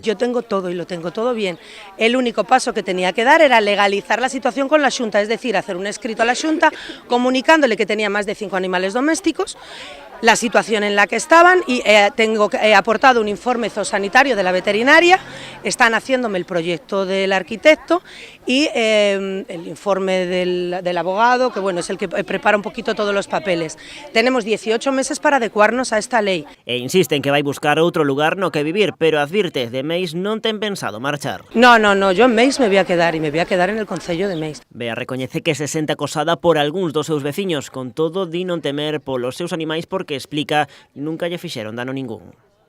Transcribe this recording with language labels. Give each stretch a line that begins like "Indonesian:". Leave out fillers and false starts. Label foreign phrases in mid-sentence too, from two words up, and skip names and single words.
Spanish: Yo tengo todo y lo tengo todo bien. El único paso que tenía que dar era legalizar la situación con la Xunta, es decir, hacer un escrito a la Xunta comunicándole que tenía más de 5 animales domésticos, la situación en la que estaban y he aportado un informe zoosanitario de la veterinaria, están haciéndome el proyecto del arquitecto y el informe del abogado, que bueno, es el que prepara un poquito todos los papeles. Tenemos 18 meses para adecuarnos a esta ley.
Galician: E insiste en que vai buscar outro lugar no que vivir, pero advirte, de Meis non ten pensado marchar.
Spanish: No, yo en Meis me voy a quedar y me voy a quedar en el concello de Meis.
Galician: Bea recoñece que se sente acosada por algúns dos seus veciños, con todo di non temer polos seus animais porque explica nunca lle fixeron dano ningún.